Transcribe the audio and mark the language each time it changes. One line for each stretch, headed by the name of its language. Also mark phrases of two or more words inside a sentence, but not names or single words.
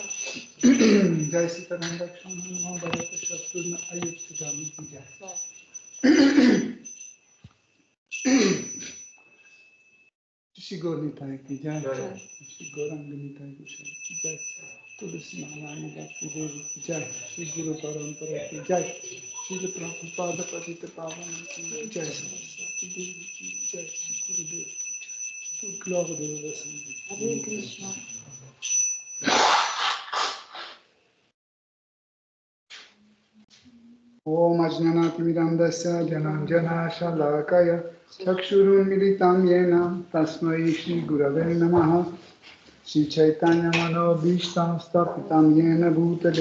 Hindi: जय सीताराम लक्ष्मण भरत शत्रुघ्न आयुष्टि धामी की जय श्री गौर निताई की जय श्री गौरांग निताई गोस्वामी की जय तुलसी महारानी भक्ति देवी की जय श्री गुरु परम्परा की जय श्री प्रभुपाद पतित पावन की जय सरस्वती देवी की जय श्री गुरुदेव की जय
French: Toute gloire de la Sainte.
Sanskrit: हरे कृष्ण. ओं अज्ञानतिमिरान्धस्य ज्ञानाञ्जन शलाकया चक्षुरुन्मीलितं येन तस्मै श्री गुरवे नमः श्री चैतन्य मनोऽभीष्टं स्थापितं येन भूतले